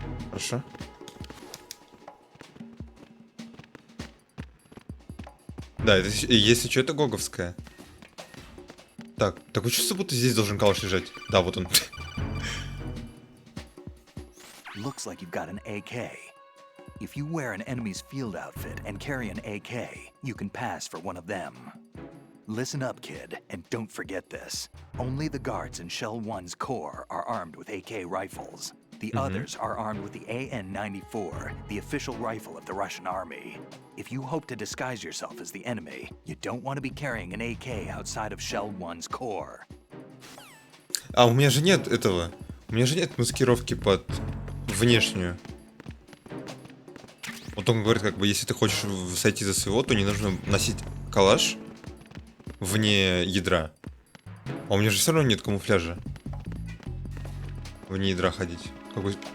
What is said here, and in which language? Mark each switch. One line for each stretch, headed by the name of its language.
Russian: Хорошо. Да, это, если что, это гоговская. Так, такое чувство, будто здесь должен калаш лежать. Да, вот он.
English: Looks like you've got an AK. If you wear an enemy's field outfit and carry an AK, you can pass for one of them. Listen up, kid, and don't forget this. Only the guards in Shell 1's core are armed with AK rifles. The others are armed with the AN-94, the official rifle of the Russian army. If you hope to disguise yourself as the enemy, you don't want to be carrying an AK outside of Shell 1's core.
Russian: А, у меня же нет этого. У меня же нет маскировки под внешнюю. Вот он говорит, как бы, если ты хочешь сойти за своего, то не нужно носить калаш вне ядра. А у меня же все равно нет камуфляжа. Вне ядра ходить. Какой...